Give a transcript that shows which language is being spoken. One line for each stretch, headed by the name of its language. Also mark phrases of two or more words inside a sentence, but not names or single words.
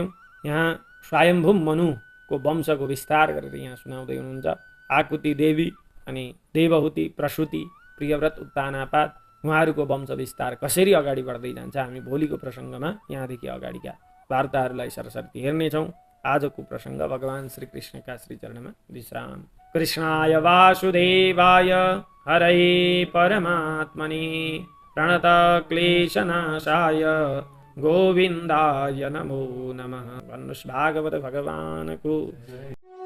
Nepali: यहाँ स्वयम्भू मनुको वंशको विस्तार गरेर यहाँ सुनाउँदै हुनुहुन्छ। आकुति देवी अनि देवहुति, प्रसूति, प्रियव्रत, उत्तानापात, उहाँहरूको वंश विस्तार कसरी अगाडि बढ्दै जान्छ, हामी भोलिको प्रसङ्गमा यहाँदेखि अगाडिका वार्ताहरूलाई सरसर्ती हेर्नेछौँ। आजको प्रसङ्ग भगवान श्री कृष्णका श्रीचरणमा विश्राम।
Sanskrit: कृष्णाय वासुदेवाय हरये परमात्मने प्रणत क्लेशनाशाय गोविन्दाय नमो नमः।
Nepali: भन्नुहोस् भागवत भगवानको